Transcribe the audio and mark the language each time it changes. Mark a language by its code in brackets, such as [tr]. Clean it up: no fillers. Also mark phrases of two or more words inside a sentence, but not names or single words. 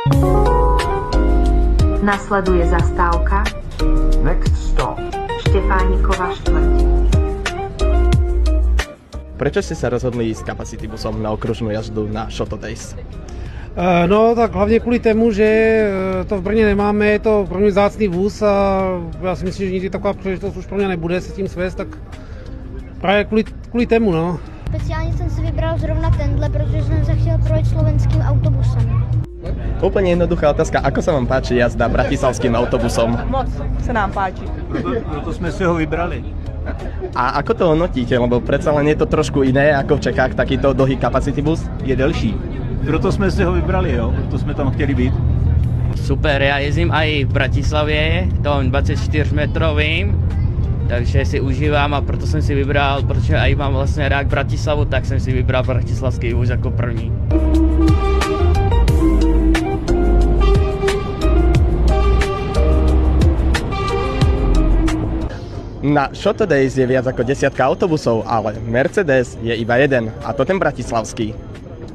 [sk] Nasleduje zastávka [en] Next stop [sk] Štefánikova štvrť. Prečo ste sa rozhodli ísť Capacity busom na okružnú jazdu na Shotto Days? [cs] No tak hlavně kvůli tomu, že to v Brně nemáme, je to pro mě vzácný vůz a já si myslím, že nikdy taková příležitost už pro mě nebude se tím svést, tak právě kvůli tému, no. Speciálně jsem si vybral zrovna tenhle, protože jsem se chtěl projet slovenským autobusem. [sk] Úplne jednoduchá otázka, ako sa vám páči jazda bratislavským autobusom? Moc sa nám páči. [cs] Proto sme si ho vybrali. [sk] A ako to hodnotíte, lebo predsa len je to trošku iné ako v Čechách takýto dlhý Capacity bus? [cs] Je delší. Proto sme si ho vybrali, jo. Proto sme tam chtěli být. Super, já jezdím i v Bratislavě, tom 24-metrovým, takže si užívám a proto jsem si vybral, protože i mám vlastně rád Bratislavu, tak jsem si vybral bratislavský vůz jako první. [sk] Na Shotto Days je viac ako 10 autobusov, ale Mercedes je iba jeden, a to ten bratislavský.